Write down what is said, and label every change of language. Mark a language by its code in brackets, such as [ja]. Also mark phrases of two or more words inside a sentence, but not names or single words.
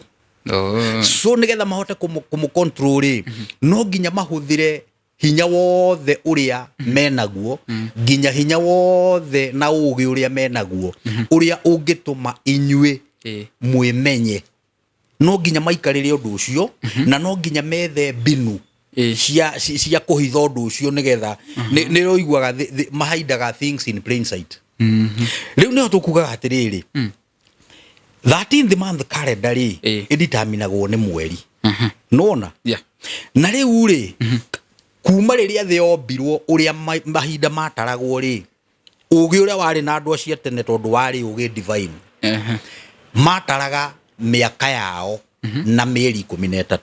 [ki] So nigetha mahote kumu control no nginya mahuthire hinya wothe uria menaguo nginya hinya wothe na ugi uria menaguo uria ungituma inyue mwimenye. No nginya maikarire undu ucio na no nginya methe binu cia kuhitha undu ucio nigetha ni roiguaga mahaidaga [en] things in plain sight. [ki] Riu ni tukugaga atiriri [en] 13th month calendar [ki] ri ideterminagwo ni mweri nona na riu ri kuma riria the ombirwo uria mahinda mataragwo ri ugi uria wari na andu acio tene tondu wari ugi divine mataraga miaka yao na mieri 13.